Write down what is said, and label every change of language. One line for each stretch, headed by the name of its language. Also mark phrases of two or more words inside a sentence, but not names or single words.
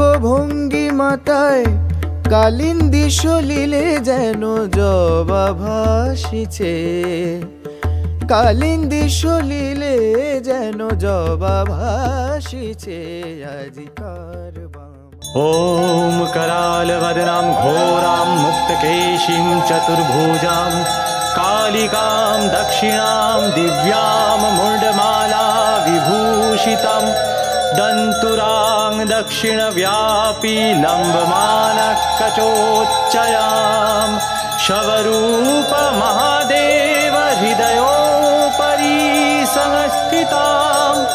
Bangla: ভঙ্গিমাতায় কালিন্দী সলিলে যেন জবা ভাসিছে, কালিন্দী সলিলে যেন জবা ভাসিছে আজিকার
Sanskrit: ॐ करालवदनां घोरां मुक्तकेशीं चतुर्भुजां कालिकां दक्षिणां दिव्यां मुण्डमाला विभूषितां दन्तुरां दक्षिणव्यापी लम्बमानकचोच्चयां शवरूप महादेव हृदयोपरि संस्थितां